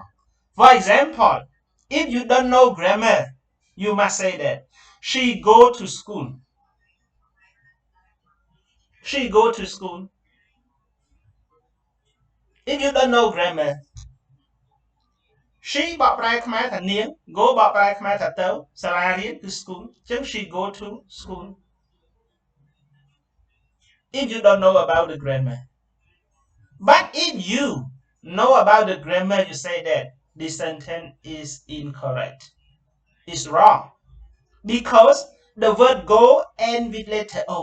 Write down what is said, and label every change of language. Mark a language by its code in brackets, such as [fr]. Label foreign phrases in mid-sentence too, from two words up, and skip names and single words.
[en] For example, if you don't know grammar, you must say that she go to school. She go to school. If you don't know grammar, she [km] បកប្រែខ្មែរថានាង [en] go [km] បកប្រែខ្មែរថាទៅសាលារៀនគឺ [en] school អញ្ចឹង she go to school. If you don't know about the grammar. But if you know about the grammar, you say that this sentence is incorrect. It's wrong. Because the word go end with letter O.